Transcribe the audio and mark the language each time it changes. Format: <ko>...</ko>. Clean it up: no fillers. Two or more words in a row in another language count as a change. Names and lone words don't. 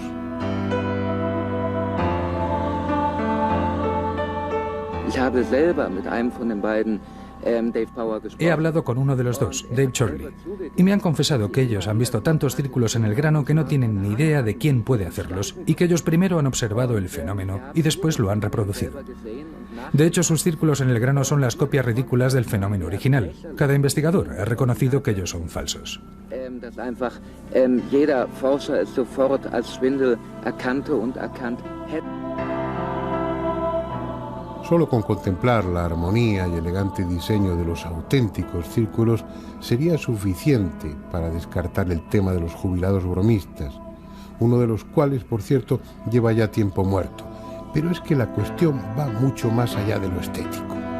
<es>He hablado con uno de los dos, Dave Chorley, y me han confesado que ellos han visto tantos círculos en el grano que no tienen ni idea de quién puede hacerlos, y que ellos primero han observado el fenómeno y después lo han reproducido. De hecho, sus círculos en el grano son las copias ridículas del fenómeno original. Cada investigador ha reconocido que ellos son falsos.</es> <de>Jeder Forscher es sofort als Schwindel erkannte und erkannt hätte.</de> <es>Solo con contemplar la armonía y elegante diseño de los auténticos círculos sería suficiente para descartar el tema de los jubilados bromistas, uno de los cuales, por cierto, lleva ya tiempo muerto. Pero es que la cuestión va mucho más allá de lo estético.</es>